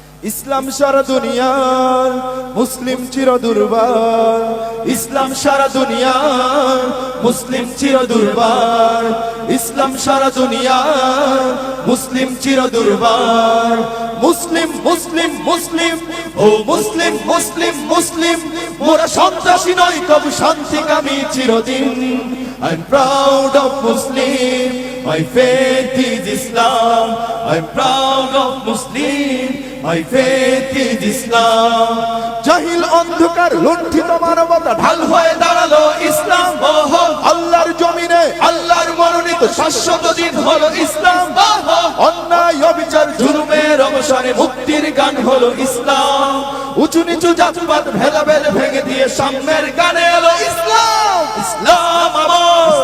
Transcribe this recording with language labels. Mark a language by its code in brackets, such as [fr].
[bn] ইসলাম সারা দুনিয়ার মুসলিম চির দুর্বার ইসলাম সারা দুনিয়ার মুসলিম চির দুর্বার ইসলাম সারা দুনিয়ার মুসলিম চির দুর্বার মুসলিম মুসলিম মুসলিম ও মুসলিম মুসলিম মুসলিম মোরা সন্ত্রাসী নয় তবু শান্তিকামী চিরদিন [en] I'm proud of Muslim, my faith is Islam. I'm proud of Muslim, my faith is Islam. [bn] জাহিল অন্ধকার লুণ্ঠিত মানবতা ঢাল হয়ে দাঁড়ালো ইসলাম আল্লাহর জমিনে আল্লাহর মনোনীত শাশ্বত দিন হলো ইসলাম অন্যায় অবিচার জুলুমের অবসানে মুক্তির গান হলো ইসলাম উঁচু নিচু জাতপাত ভেদাভেদ ভেঙে দিয়ে সাম্যের গানে এলো ইসলাম ইসলাম আমার